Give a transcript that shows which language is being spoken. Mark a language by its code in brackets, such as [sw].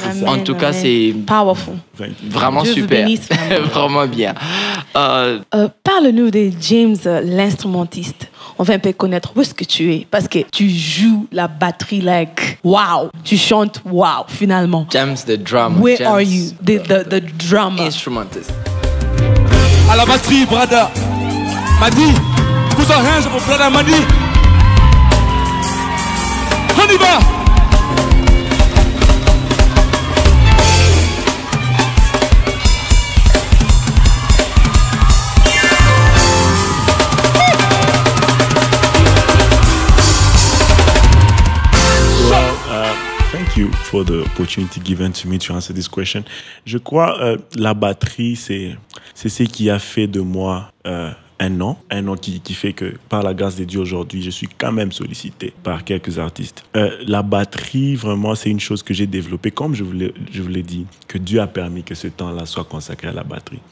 [fr] En tout cas, c'est vraiment super. Vraiment bien. Parle-nous de James, l'instrumentiste. On va un peu connaître où est-ce que tu es, parce que tu joues la batterie [en] like wow, [fr] tu chantes wow finalement. [en] James the drummer. Where are you, the drummer? Instrumentist. [fr] À la batterie, [en] brother. Madi, put your hands up, brother Madi. [fr] On y va. [en] Thank you for the opportunity given to me to answer this question. [fr] Je crois la batterie, c'est ce qui a fait de moi un nom qui fait que par la grâce de Dieu aujourd'hui, je suis quand même sollicité par quelques artistes. La batterie, vraiment, c'est une chose que j'ai développée, comme je vous l'ai dit, que Dieu a permis que ce temps-là soit consacré à la batterie.